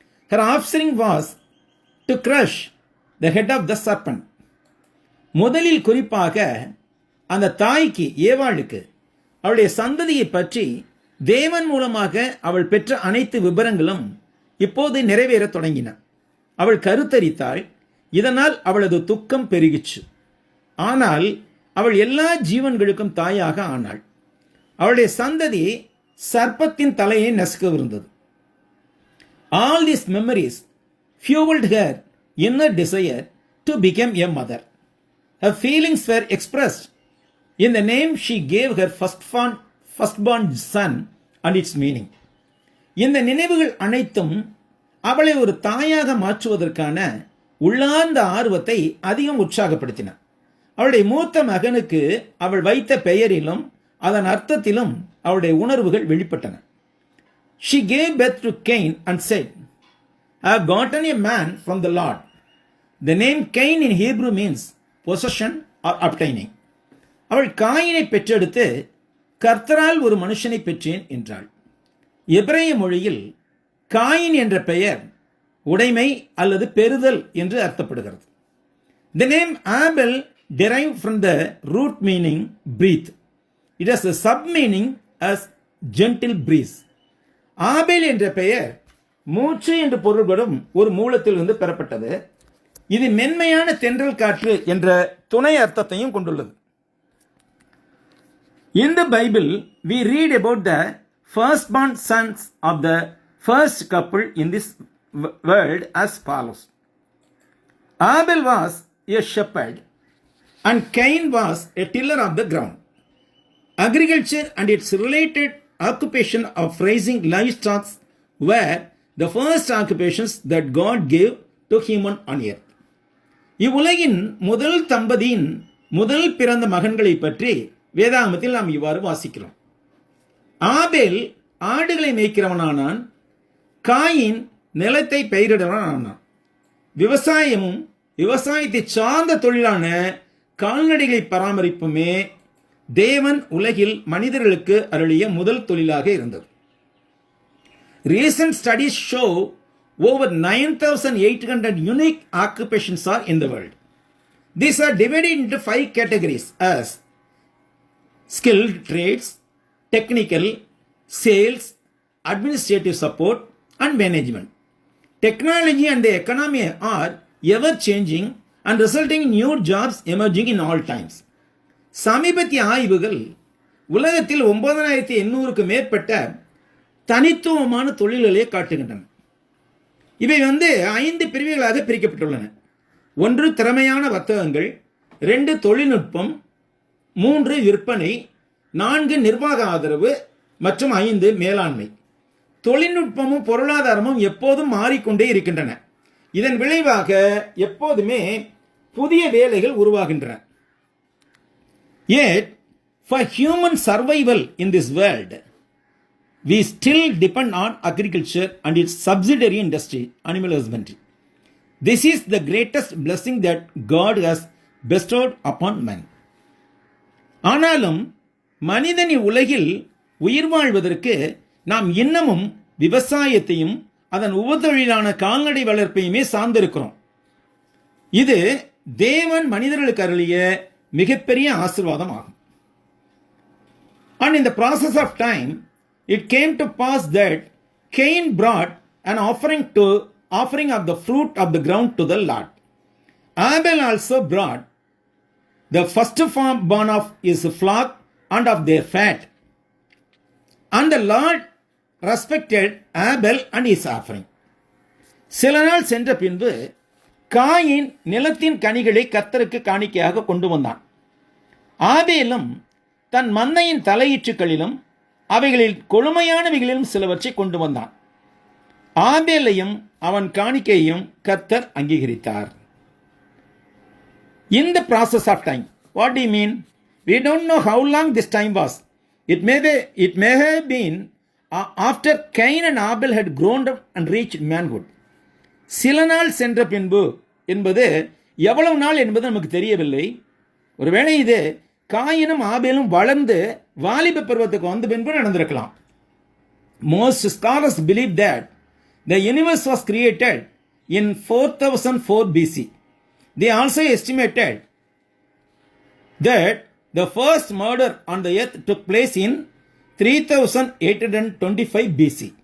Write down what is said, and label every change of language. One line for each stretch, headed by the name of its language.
English: Her offspring was to crush the head of the serpent.
Tamil: முதலில் குறிப்பாக அந்த தாய்க்கு ஏவாளுக்கு அவளுடைய சந்ததியை பற்றி தேவன் மூலமாக அவள் பெற்ற அனைத்து விபரங்களும் இப்போது நிறைவேற தொடங்கின. அவள் கருத்தரித்தாள். இதனால் அவளது துக்கம் பெருகிச்சு. ஆனால் அவள் எல்லா ஜீவன்களுக்கும் தாயாக ஆனாள். அவளுடைய சந்ததி சர்ப்பத்தின் தலையை நசுக்கவிருந்தது.
English: All these memories fueled her inner desire to become a mother. Her feelings were expressed in the name she gave her firstborn son and its meaning.
Tamil: இந்த நினைவுகள் அனைத்தும் அவளை ஒரு தாயாக மாற்றுவதற்கான உள்ளார்ந்த ஆர்வத்தை அதிகம் உற்சாகப்படுத்தின. அவளுடைய மூத்த மகனுக்கு அவள் வைத்த பெயரிலும் அதன் அர்த்தத்திலும் அவளுடைய உணர்வுகள் வெளிப்பட்டன.
English: She gave birth to Cain and said, I have gotten a man from the Lord. The name Cain in Hebrew means possession or obtaining.
Tamil: அவள் காயினை பெற்றெடுத்து கர்த்தரால் ஒரு மனுஷனை பெற்றேன் என்றாள். எபிரேய மொழியில் காயின் என்ற பெயர் உடைமை அல்லது பெறுதல் என்று அர்த்தப்படுகிறது.
English: The name Abel derived from the root meaning breathe. It has a sub meaning as gentle breeze.
Tamil: ஆபேல் என்ற பெயர் மூச்சு என்று பொருள்படும் ஒரு மூலத்திலிருந்து பெறப்பட்டது. இது மென்மையான தென்றல் காற்று என்ற துணை அர்த்தத்தையும் கொண்டுள்ளது.
English: In the Bible, we read about the firstborn sons of the first couple in this world as follows. Abel was a shepherd and Cain was a tiller of the ground. Agriculture and its related occupation of raising livestock were the first occupations that God gave to human on earth.
Tamil: இவ்வுலகின் முதல் தம்பதியின் முதல் பிறந்த மகன்களை பற்றி வேதாகமத்தில் நாம் இவ்வாறு வாசிக்கிறோம். ஆபேல் ஆடுகளை மேய்க்கிறவனானான், காயின் நிலத்தை பயிரிடுவனானான். விவசாயமும் விவசாயத்தை சார்ந்த தொழிலான கால்நடைகளை பராமரிப்புமே தேவன் உலகில் மனிதர்களுக்கு அருளிய முதல் தொழிலாக இருந்தது.
English: Recent studies show over 9,800 unique occupations are in the world. These are divided into 5 categories as skilled trades, technical, sales, administrative support, and management. Technology and the economy are ever changing and resulting in new jobs emerging in all times.
Tamil: சமீபத்திய ஆய்வுகள் உலகத்தில் 9,800க்கு மேற்பட்ட தனித்துவமான தொழில்களை காட்டுகின்றன. இவை 5 பிரிவுகளாக பிரிக்கப்பட்டுள்ளன. 1 திறமையான வர்த்தகங்கள், 2 தொழில்நுட்பம், 3 விற்பனை, 4 நிர்வாக ஆதரவு மற்றும் 5 மேலாண்மை. தொழில்நுட்பமும் பொருளாதாரமும் எப்போதும் மாறிக்கொண்டே இருக்கின்றன. இதன் விளைவாக எப்போதுமே புதிய வேலைகள் உருவாகின்றன.
English: Yet, for human survival in this world, we still depend on agriculture and its subsidiary industry, animal husbandry. This is the greatest blessing that God has bestowed upon man.
Tamil: ஆனாலும் மனிதன் உலகில் உயிர் வாழ்வதற்கு நாம் இன்னமும் விவசாயத்தையும் அதன் உபத்தொழிலான கால்நடை வளர்ப்பையுமே சார்ந்திருக்கிறோம். இது தேவன் மனிதர்களுக்கு அருளிய மிகப்பெரிய ஆசீர்வாதம் ஆகும்.
English: And in the process of time, it came to pass that Cain brought an offering of the fruit of the ground to the Lord. Abel also brought the firstborn of his flock and of their fat. And the Lord respected Abel and his offering.
Tamil: சில நாள் சென்ற பின்பு coin நிலத்தின் கனிகளை கர்த்தருக்கு காணிக்கையாக கொண்டு வந்தான். ஆபேலும் தன் மந்தையின் தலையீற்றுகளிலும் அவைகளில் கொழுமையானவைகளிலும் சிலவற்றை கொண்டு வந்தான். ஆபேலையும் அவன் காணிக்கையையும் கர்த்தர் அங்கீகரித்தார்.
English: In the process of time, what do you mean? We don't know how long this time was. It may have been after Cain and Abel had grown up and reached manhood.
Tamil: சில நாள் சென்ற பின்பு என்பது எவ்வளவு நாள் என்பது நமக்கு தெரியவில்லை. ஒருவேளை இது காயினும் ஆபேலும் வளர்ந்து வாலிப பருவத்துக்கு வந்த பின்பு நடந்திருக்கலாம்.
English: Most scholars believe that the universe was created in 4004 BC. They also estimated that the first murder on the earth took place in 3825 BC.